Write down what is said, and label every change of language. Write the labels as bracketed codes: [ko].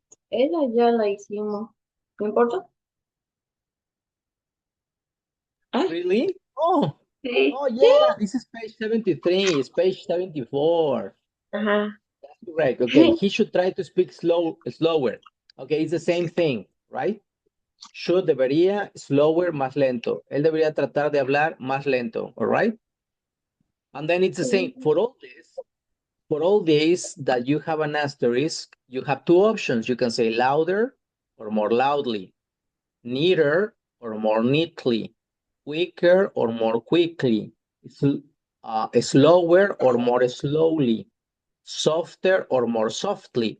[es] Esa ya la hicimos. ¿No importa? Ah, [en] Really? Oh, [es] sí. [en] oh yeah, this is page 73, it's page 74. Ajá. That's correct. Okay, he should try to speak slower. Okay, it's the same thing, right? [es] Should, debería, slower, más lento. Él debería tratar de hablar más lento, all right? [en] And then it's the same. For all this that you have an asterisk, you have two options. You can say louder or more loudly, neater or more neatly, quicker or more quickly, slower or more slowly, softer or more softly.